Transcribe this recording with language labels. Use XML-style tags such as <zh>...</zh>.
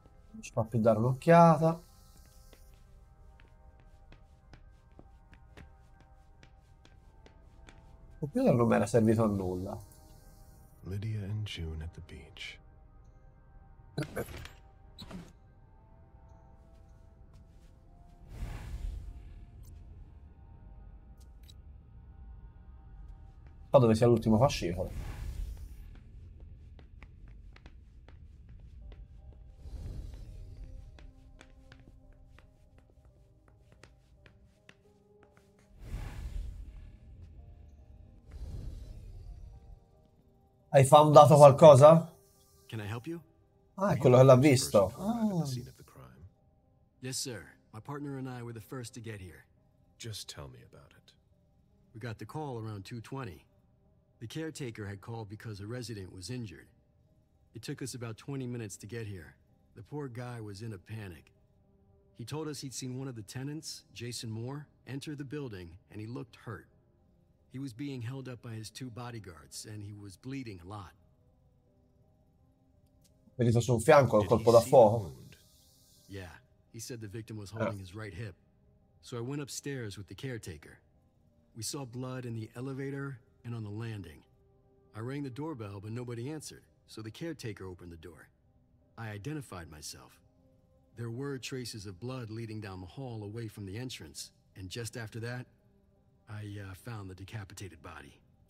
<it>Non ci fa più dare un'occhiata. Il computer non mi era servito a nulla.</it> <en>Lydia and June at the beach.</en> <it>Qua dove sia l'ultimo fascicolo. Hai foundato qualcosa?</it> <en>Can I help you?</en> <it>Ah, è quello che l'ha visto.</it> <en>At the scene of the crime. Yes, sir. My partner and I were the first to get here. Just tell me about it. We got the call around 2:20. The caretaker had called because a resident was injured. It took us about 20 minutes to get here. The poor guy was in a panic. He told us he'd seen one of the tenants, Jason Moore, enter the building, and he looked hurt. He was being held up by his 2 bodyguards, and he was bleeding a lot.</en> <it>Ferito su un fianco, il colpo da fuoco.</it> <en>Yeah, he said the victim was holding his right hip. So I went upstairs with the caretaker. We saw blood in the elevator and on the landing. I rang the doorbell, but nobody answered, so the caretaker opened the door. I identified myself. There were traces of blood leading down the hall away from the entrance, and just after that, I found the decapitated body.</en>